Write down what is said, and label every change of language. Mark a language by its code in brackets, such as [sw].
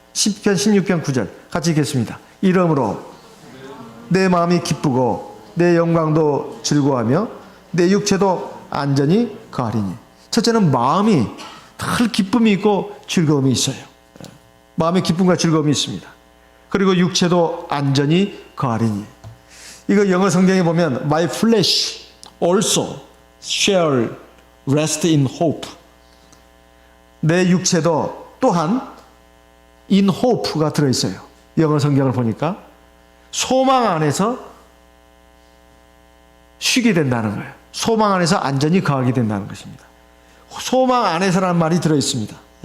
[ko] 시편 16편 9절 같이 읽겠습니다. 이러므로 내 마음이 기쁘고 내 영광도 즐거워하며 내 육체도 안전히 거하리니. 첫째는 마음이 늘 기쁨이 있고 즐거움이 있어요. 마음의 기쁨과 즐거움이 있습니다. 그리고 육체도 안전히 거하리니. 이거 영어 성경에 보면 [en] My flesh also shall rest in hope. [ko] 내 육체도 또한 [en] in hope [ko] 가 들어있어요. 영어 성경을 보니까 소망 안에서 쉬게 된다는 거예요. 소망 안에서 안전히 거하게 된다는 것입니다. 소망 안에서라는 말이 들어있습니다.